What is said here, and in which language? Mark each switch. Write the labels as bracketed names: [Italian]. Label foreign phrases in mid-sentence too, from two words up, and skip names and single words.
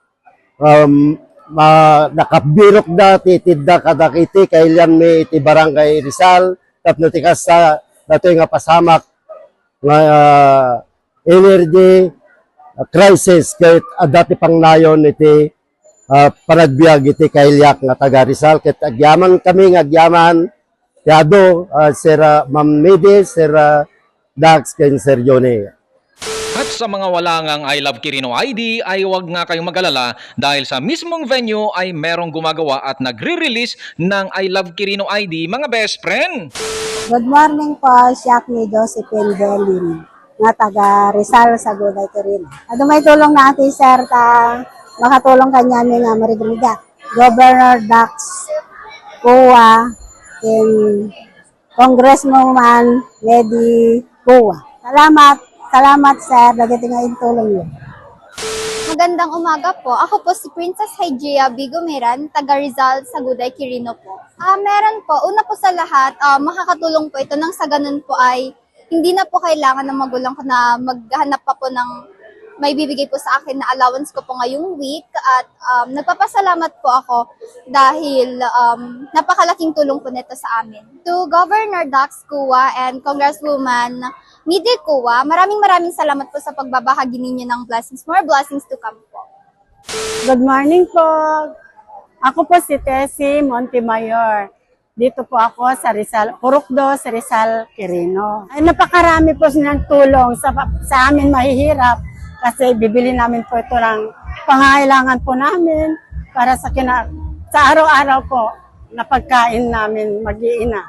[Iloko] nakabirok da ti tidda kadakiti kailyan mi iti Barangay Rizal tapno ti kasta datoy nga pasamak nga [English] energy crisis [Iloko] ket adati pangnayon iti panagbiag iti kailyak nga taga Rizal ket agyaman kami nga agyaman tiado Sir Ma'am Midi, Sir Dax ken Sir Johnny. [Filipino] At sa mga wala ngang I Love Quirino ID ay huwag nga kayong mag-alala dahil sa mismong venue ay merong gumagawa at nagre-release ng I Love Quirino ID mga best friend. [English] Good morning po, [Iloko] siyak ni Josephine Belin nga taga Rizal sa Guday Quirino. May tulong natin sir makatulong kanya mi nga marigriga. [English] Governor Dax Cua and Congresswoman Medi Cua. [Iloko] Salamat sir, dagiti nga tulong niyo. [Filipino] Magandang umaga po. Ako po si Princess Hygieia Bigomeran, taga Rizal sa Guday Quirino po. Meron po, una po sa lahat, makakatulong po ito nang sa ganun po ay hindi na po kailangan ng magulang ko na maghanap pa po ng may bibigay po sa akin na allowance ko po ngayong week at nagpapasalamat po ako dahil napakalaking tulong po nito sa amin. [English] To Governor Dax Cua and Congresswoman Midi Cua, [Filipino] maraming salamat po sa pagbabahagi ninyo ng blessings. [English] More blessings to come po. Good morning po. [Filipino] Ako po si Tessie Montemayor. Dito po ako sa Rizal, Purukdo, sa Rizal, Quirino. Ay, napakarami po ng tulong sa amin mahihirap. kasi bibili namin po ito ng pangailangan po namin para sa araw-araw po na pagkain namin mag-iina.